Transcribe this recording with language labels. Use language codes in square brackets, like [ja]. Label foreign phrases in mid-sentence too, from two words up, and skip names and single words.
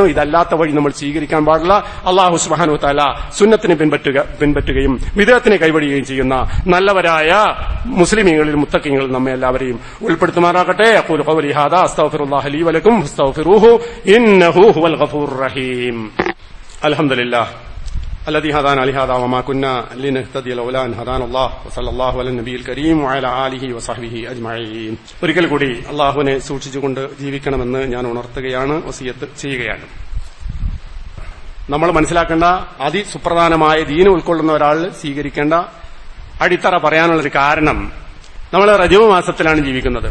[ml] ഇതല്ലാത്ത വഴി നമ്മൾ സ്വീകരിക്കാൻ പാടില്ല. അല്ലാഹു [ar] سبحانه وتعالى [ml] സുന്നത്തിനെ പിൻപറ്റുകയും വിദഅത്തിനെ കൈവടിയുകയും ചെയ്യുന്ന നല്ലവരായ മുസ്ലിമീങ്ങളിൽ മുത്തഖീങ്ങളിൽ നമ്മെ എല്ലാവരെയും ഉൾപ്പെടുത്തുമാറാകട്ടെ. [ar] أقول قولي هذا أستغفر الله لي ولكم فاستغفروه إنه هو الغفور الرحيم. അൽഹംദുലില്ലാഹ് الذي هدانا لهذا وما كنا لنهتدي لولا أن هدانا الله وصلى الله على النبي الكريم وعلى آله وصحبه أجمعين. [ml] ഒരിക്കൽ കൂടി അള്ളാഹുവിനെ സൂക്ഷിച്ചുകൊണ്ട് ജീവിക്കണമെന്ന് ഞാൻ ഉണർത്തുകയാണ്, വസിയത്ത് ചെയ്യുകയാണ്. നമ്മൾ മനസ്സിലാക്കേണ്ട അതിസുപ്രധാനമായ ദീന് ഉൾക്കൊള്ളുന്ന ഒരാൾ സ്വീകരിക്കേണ്ട അടിത്തറ പറയാനുള്ളൊരു കാരണം, നമ്മൾ റജബ് മാസത്തിലാണ് ജീവിക്കുന്നത്.